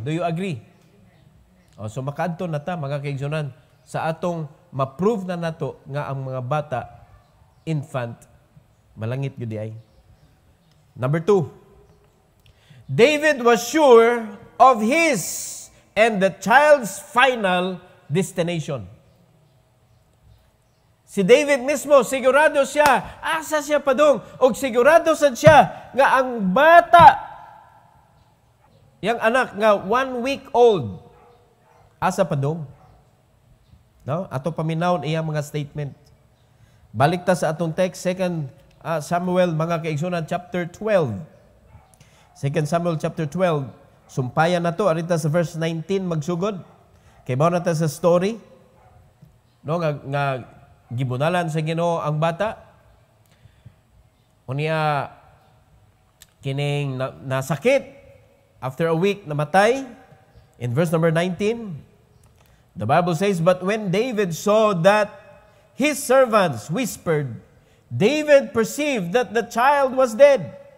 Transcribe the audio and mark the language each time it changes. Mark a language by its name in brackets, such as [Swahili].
[English] Do you agree? [Cebuano] So makaadto na ta mga kaigsunan sa atong ma-prove na nato nga ang mga bata, infant, malangit gyud ay. [English] Number 2, David was sure of his and the child's final destination. [Cebuano] Si David mismo, sigurado siya, asa siya padung, o sigurado sad siya nga ang bata, yang anak nga 1 week old, asa padung. No? Ato paminawon iya mga statement. Balik ta sa atong text, 2 Samuel, mga kaigsunan, chapter 12. 2 Samuel chapter 12, sumpayan na to, arita sa verse 19 magsugod. Kay mao na ta sa story, no, nga gibunalan sa Ginoo ang bata. Unya kining nasakit, [English] after a week [Cebuano] namatay. [English] In verse number 19, the Bible says, but when David saw that his servants whispered, David perceived that the child was dead.